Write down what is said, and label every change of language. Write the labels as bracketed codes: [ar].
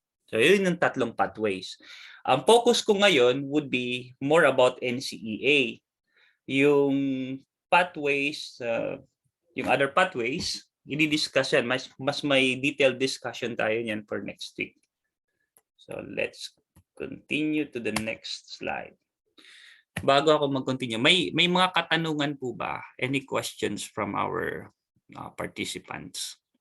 [tl] So, yun yung tatlong pathways. Ang focus ko ngayon [en] would be more about [tl] NCEA. Yung pathways, yung other pathways, i-discuss yan. Mas may detailed discussion tayo yan [en] for next week. So, let's continue to the next slide. [tl] Bago ako mag-continue, may mga katanungan po ba? [en] Any questions from our participants?